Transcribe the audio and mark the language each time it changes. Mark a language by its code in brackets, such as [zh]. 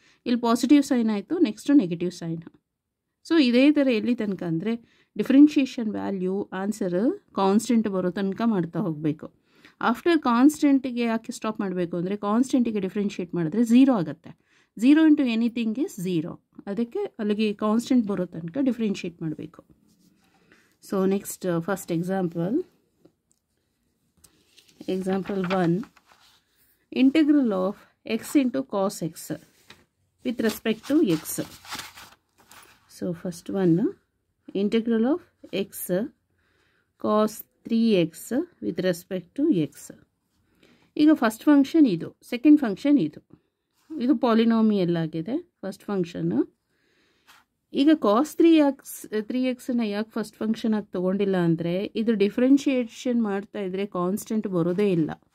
[kn] ಇಲ್ಲಿ positive sign ಆಯಿತು, next negative sign. So ಇದೇ ಥರ ಎಲ್ಲಿ ತನಕ ಅಂದರೆ ಡಿಫ್ರೆನ್ಷಿಯೇಷನ್ ವ್ಯಾಲ್ಯೂ ಆನ್ಸರ್ ಕಾನ್ಸ್ಟೆಂಟ್ ಬರೋ ತನಕ ಮಾಡ್ತಾ ಹೋಗಬೇಕು. ಆಫ್ಟರ್ ಕಾನ್ಸ್ಟೆಂಟಿಗೆ ಯಾಕೆ ಸ್ಟಾಪ್ ಮಾಡಬೇಕು ಅಂದರೆ, ಕಾನ್ಸ್ಟೆಂಟಿಗೆ ಡಿಫ್ರೆನ್ಷಿಯೇಟ್ ಮಾಡಿದ್ರೆ ಝೀರೋ ಆಗುತ್ತೆ. [en] Zero into anything is zero. [kn] ಅದಕ್ಕೆ ಅಲ್ಲಿಗೆ ಕಾನ್ಸ್ಟೆಂಟ್ ಬರೋ ತನಕ ಡಿಫ್ರೆನ್ಷಿಯೇಟ್ ಮಾಡಬೇಕು. [en] So next first example 1, integral of x into cos x. with respect to x. So first one, integral of x cos 3x with respect to x. [kn] ಈಗ first function ಇದು, second function ಇದು polynomial ಆಗಿದೆ first function. ಈಗ ಕಾಸ್ 3x ಯಾಕೆ first function ಆಗಿ ತೊಗೊಂಡಿಲ್ಲ ಅಂದರೆ, ಇದು differentiation ಮಾಡ್ತಾ ಇದ್ರೆ ಕಾನ್ಸ್ಟೆಂಟ್ ಬರೋದೇ ಇಲ್ಲ.